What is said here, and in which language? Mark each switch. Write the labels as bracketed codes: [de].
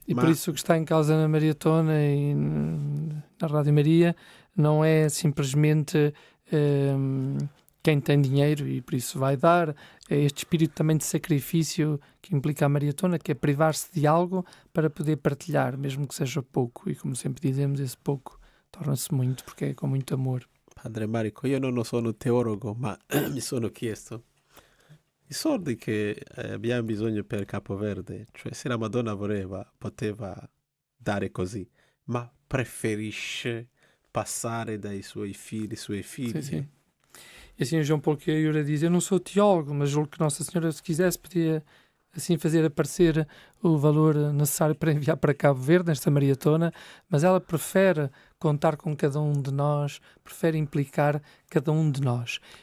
[pt] E por isso o que está em causa na maratona e na Rádio Maria não é simplesmente quem tem dinheiro e por isso vai dar, é este espírito também de sacrifício que implica a maratona, que é privar-se de algo para poder partilhar, mesmo que seja pouco. E como sempre dizemos, esse pouco torna-se muito, porque é com muito amor. [it] Padre Marico, io non sono teologo, ma mi sono chiesto i soldi che abbiamo bisogno per Capoverde, cioè se la Madonna poteva dare così, ma preferisce passare dai suoi [pt] Sim, [it] figli. [pt] sim. E assim o João Paulo Caiura diz, eu não sou teólogo, mas julgo que Nossa Senhora, se quisesse, podia assim fazer aparecer o valor necessário para enviar para Cabo Verde, nesta maratona, mas ela prefere contar com cada um de nós, prefere implicar cada um de nós.